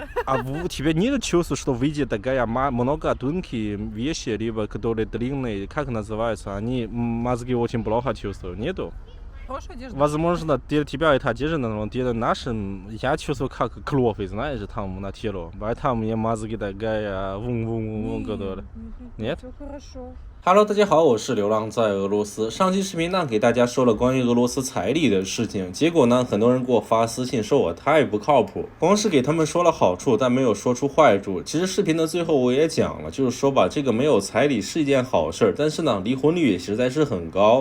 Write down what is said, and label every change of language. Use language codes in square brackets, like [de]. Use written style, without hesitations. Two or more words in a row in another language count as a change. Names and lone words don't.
[ru] У тебя нет чувства, что выйдет такая много тонкие вещи, либо которые длинные, как называются, они мозги очень плохо чувствуют, нету? Хорошая одежда. Возможно, для тебя это одежда, но для нашим, я чувствую как кровь, знаешь, там на тело. Поэтому мне мозги такая вун-вун-вун, которая. Нет? Все хорошо. [zh] Hello， 大家好，我是流浪在俄罗斯。上期视频呢，给大家说了关于俄罗斯彩礼的事情，结果呢，很多人给我发私信说我太不靠谱，光是给他们说了好处，但没有说出坏处。其实视频的最后我也讲了，就是说吧，这个没有彩礼是一件好事，但是呢，离婚率也实在是很高。